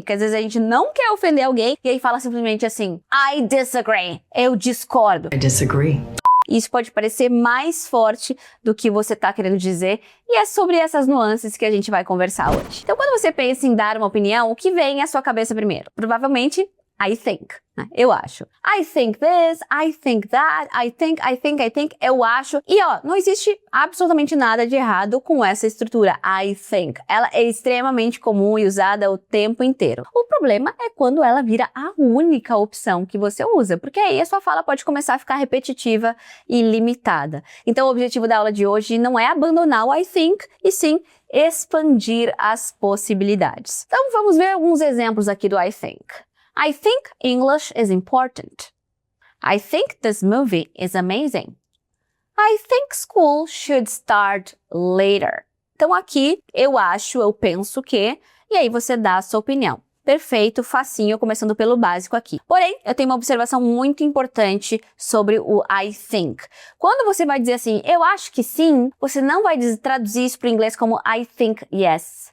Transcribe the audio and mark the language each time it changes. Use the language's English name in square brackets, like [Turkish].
[Portuguese] Porque às vezes a gente não quer ofender alguém e aí fala simplesmente assim, [English] I disagree. [Portuguese] Eu discordo. [English] I disagree. [Portuguese] Isso pode parecer mais forte do que você está querendo dizer, e é sobre essas nuances que a gente vai conversar hoje. Então, quando você pensa em dar uma opinião, o que vem à sua cabeça primeiro? Provavelmente, I think, né? Eu acho. [English] I think this, I think that, I think, [Portuguese] eu acho. E ó, não existe absolutamente nada de errado com essa estrutura, I think. Ela é extremamente comum e usada o tempo inteiro. O problema é quando ela vira a única opção que você usa, porque aí a sua fala pode começar a ficar repetitiva e limitada. Então o objetivo da aula de hoje não é abandonar o I think, e sim expandir as possibilidades. Então vamos ver alguns exemplos aqui do I think. [English] I think English is important. I think this movie is amazing. I think school should start later. [Portuguese] Então aqui, eu acho, eu penso que, e aí você dá a sua opinião. Perfeito, facinho, começando pelo básico aqui. Porém, eu tenho uma observação muito importante sobre o I think. Quando você vai dizer assim, eu acho que sim, você não vai traduzir isso para o inglês como [English] I think yes.